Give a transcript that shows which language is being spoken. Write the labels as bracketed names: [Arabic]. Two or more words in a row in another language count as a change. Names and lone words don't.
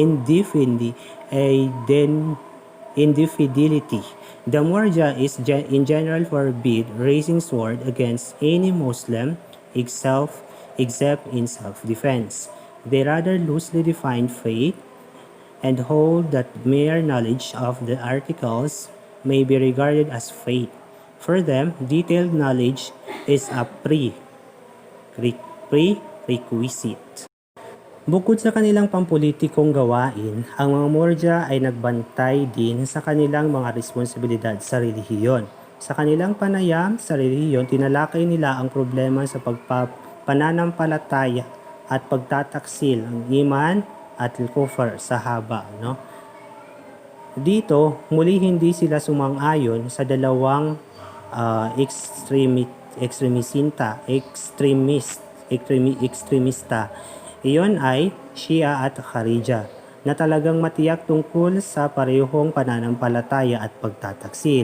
[English] The Murja is in general forbid raising sword against any Muslim except in self-defense. They rather loosely define faith and hold that mere knowledge of the articles may be regarded as faith. For them, detailed knowledge is a prerequisite. [Filipino] Bukod sa kanilang pampulitikong gawain, ang mga Murja ay nagbantay din sa kanilang mga responsibilidad sa relihiyon. Sa kanilang panayam sa relihiyon, tinalakay nila ang problema sa pananampalataya at pagtataksil ng iman at al-kufr sa haba. No? Dito, muli hindi sila sumang-ayon sa dalawang ekstremista. Iyon ay Shia at Kharija na talagang matiyak tungkol sa parehong pananampalataya at pagtataksil.